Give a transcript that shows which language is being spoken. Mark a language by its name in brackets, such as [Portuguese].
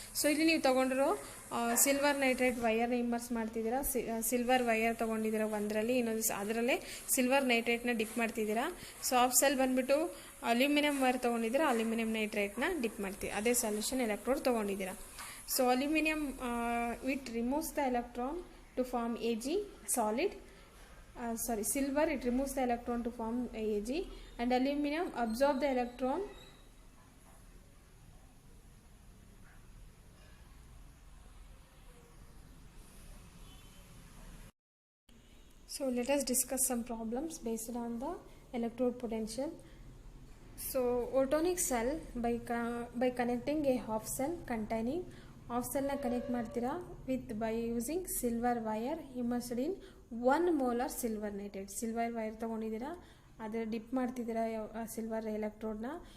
[Kannada] So ಇಲ್ಲಿ ನೀವು ತೊಗೊಂಡಿರೋ silver nitrate ವೈರ್ನ immerse ಮಾಡ್ತಿದ್ದೀರಾ, ಸಿಲ್ವರ್ ವೈರ್ ತೊಗೊಂಡಿದ್ದೀರಾ ಒಂದರಲ್ಲಿ, ಇನ್ನೊಂದು ಅದರಲ್ಲೇ ಸಿಲ್ವರ್ ನೈಟ್ರೇಟ್ನ ಡಿಪ್ ಮಾಡ್ತಿದ್ದೀರಾ. ಸೊ ಆಫ್ ಸೆಲ್ ಬಂದುಬಿಟ್ಟು ಅಲ್ಯೂಮಿನಿಯಂ ವೈರ್ ತೊಗೊಂಡಿದ್ದೀರಾ, ಅಲ್ಯೂಮಿನಿಯಂ ನೈಟ್ರೇಟ್ನ ಡಿಪ್ ಮಾಡ್ತೀವಿ, ಅದೇ solution electrode ತೊಗೊಂಡಿದ್ದೀರಾ. [English] So aluminium it removes the electron to form Ag solid, silver it removes the electron to form Ag, and aluminum absorb the electron so let us discuss some problems based on the electrode potential. So photonic cell, by connecting a half cell containing [Kannada] of ಸೆಲ್ನ connect ಮಾಡ್ತೀರಾ [English] with by using [Kannada] silver wire immersed in 1 molar silver nitrate. Silver wire ತೊಗೊಂಡಿದ್ದೀರಾ, ಅದರ drip ಮಾಡ್ತಿದ್ದೀರಾ silver ಎಲೆಕ್ಟ್ರೋಡ್ನ,